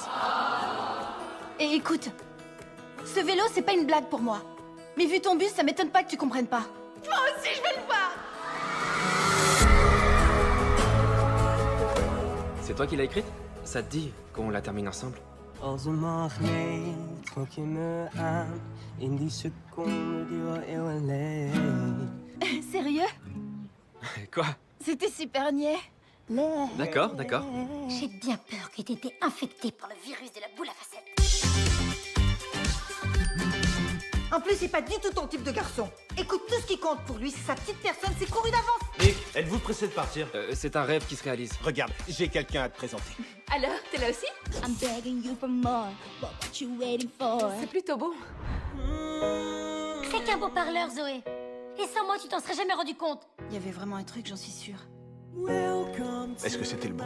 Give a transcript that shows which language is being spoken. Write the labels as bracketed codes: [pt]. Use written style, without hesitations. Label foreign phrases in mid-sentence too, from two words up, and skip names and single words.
[fr] Et écoute, ce vélo, c'est pas une blague pour moi. Mais vu ton bus, ça m'étonne pas que tu comprennes pas. Moi aussi, je vais le voir. C'est toi qui l'as écrite? Ça te dit qu'on la termine ensemble? [nl] Als een magneet trok je me aan. In die seconde die wel eeuwen leed. [fr] Sérieux? Quoi? C'était super niais. D'accord, d'accord. J'ai bien peur que t'aies été infecté par le virus de la boule à facettes. En plus, c'est pas du tout ton type de garçon. Écoute, tout ce qui compte pour lui, c'est sa petite personne, c'est couru d'avance. Nick, êtes-vous pressé de partir? C'est un rêve qui se réalise. Regarde, j'ai quelqu'un à te présenter. Alors, t'es là aussi? [en] I'm begging you for more, but what you waiting for? [fr] C'est plutôt beau. C'est qu'un beau parleur, Zoé. Et sans moi, tu t'en serais jamais rendu compte. Il y avait vraiment un truc, j'en suis sûre. Est-ce que c'était le bon?